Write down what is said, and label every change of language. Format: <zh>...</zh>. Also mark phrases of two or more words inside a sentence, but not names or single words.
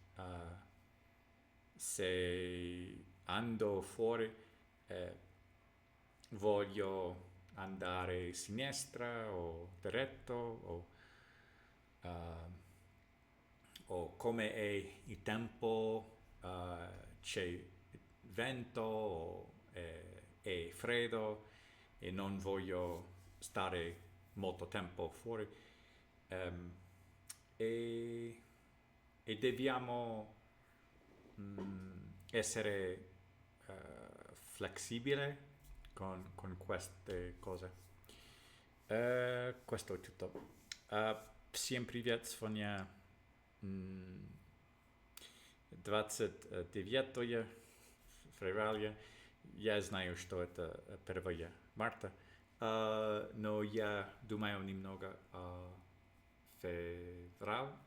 <it>se ando fuori voglio andare a sinistra o diretto o come è il tempo, c'è vento o è freddo e non voglio stare molto tempo fuori. E dobbiamo essere flessibile con queste cose. Questo è tutto.</it> <ru>Всем привет, сегодня 29 февраля. Я знаю, что это 1 марта, но я думаю немного о феврале.</ru>